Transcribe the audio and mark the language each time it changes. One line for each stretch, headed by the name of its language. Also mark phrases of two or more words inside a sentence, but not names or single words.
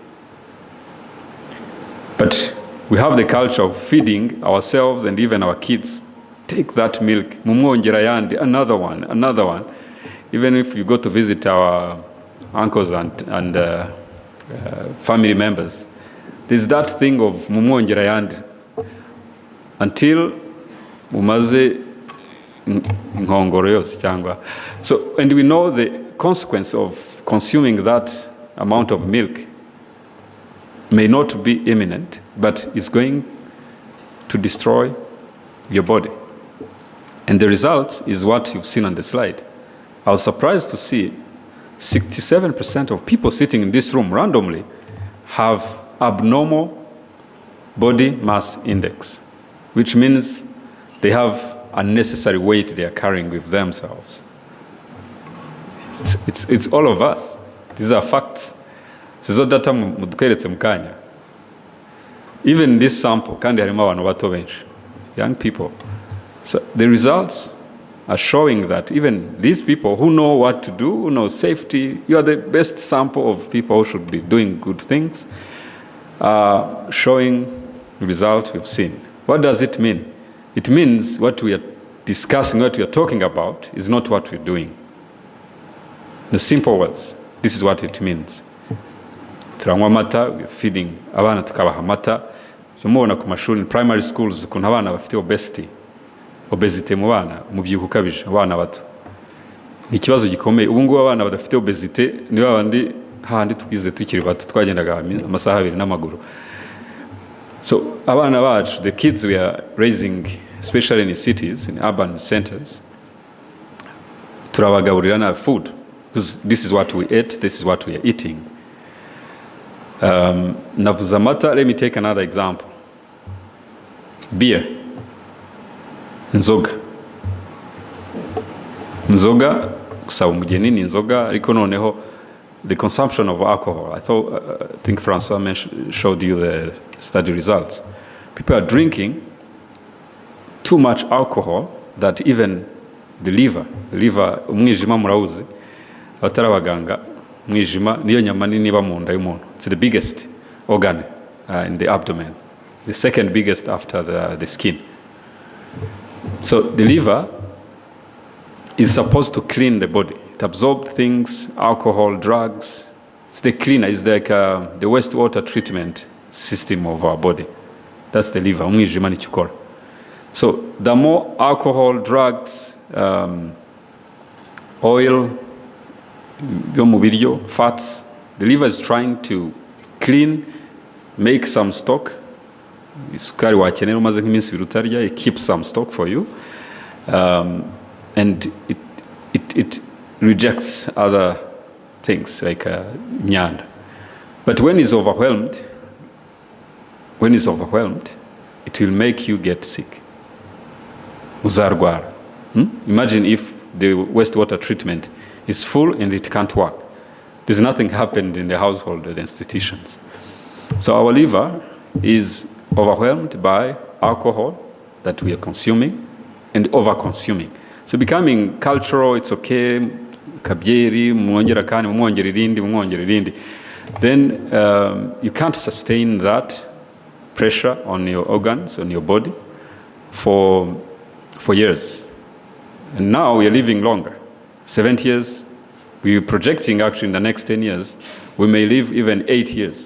English: But we have the culture of feeding ourselves and even our kids. Take that milk,
Kinyarwanda: mumwongera yandi,
English: another one. Even if you go to visit our uncles and family members, there's that thing of
Kinyarwanda: mumwongera yandi
English: until
Kinyarwanda: umaze nkongoro yose cyangwa.
English: So, and we know the consequence of consuming that amount of milk may not be imminent, but it's going to destroy your body. And the result is what you've seen on the slide. I was surprised to see 67% of people sitting in this room randomly have abnormal body mass index, which means they have unnecessary weight they are carrying with themselves. It's all of us. These are facts.
Kinyarwanda: Sizo data mudukeretse mukanya.
English: Even this sample,
Kinyarwanda: kandi harimo abantu bato benshi,
English: young people. So the results are showing that even these people who know what to do, who know safety, you are the best sample of people who should be doing good things, showing the result we've seen. What does it mean? It means what we are discussing, what we are talking about, is not what we're doing. In simple words, this is what it means.
Kinyarwanda: Turanywa amata,
English: we're feeding
Kinyarwanda: abana tukabaha amata, mubona ku mashuri
English: in primary schools
Kinyarwanda: ukuntu abana bafite obesity mu bana, umubyibuho ukabije abana bato. Ni ikibazo gikomeye. Ubu ngubu abana badafite obesity ni babandi handi twize tukiri bato twagendaga amasaha 2 n'amaguru. So abana bacu,
English: the kids we are raising, especially in cities, in urban centers,
Kinyarwanda: turabagaburira na
English: food, because this is what we ate, this is what we are eating.
Kinyarwanda: Navuze amata,
English: let me take another example. Beer.
Kinyarwanda: Nzoga. Nzoga, kusaba umugeni ni nzoga, ariko noneho
English: the consumption of alcohol. I think Francois showed you the study results. People are drinking too much alcohol that even the liver,
Kinyarwanda: umwijima murawuzi, abatari abaganga, umwijima niyo nyama nini iba mu nda y'umuntu.
English: It's the biggest organ in the abdomen, the second biggest after the skin. So the liver is supposed to clean the body. It absorbs things, alcohol, drugs. It's the cleaner. It's like the wastewater treatment system of our body. That's the liver.
Kinyarwanda: Umwijima ni chukora.
English: So the more alcohol, drugs, oil, fats, the liver is trying to clean, make some stock.
Kinyarwanda: Isukari wakenera umaze nk'iminsi 2 utarya,
English: it keeps some stock for you. And it rejects other things like nyanda. But when it's overwhelmed, it will make you get sick.
Kinyarwanda: Uzarwara.
English: Imagine if the wastewater treatment is full and it can't work. There's nothing happened in the household or the institutions. So our liver is overwhelmed by alcohol that we are consuming and over-consuming. So becoming cultural, it's okay,
Kinyarwanda: kabyeri, mwongera kani, mwongera irindi.
English: Then you can't sustain that pressure on your organs, on your body for years. And now we are living longer. 70 years, we are projecting actually in the next 10 years, we may live even 8 years.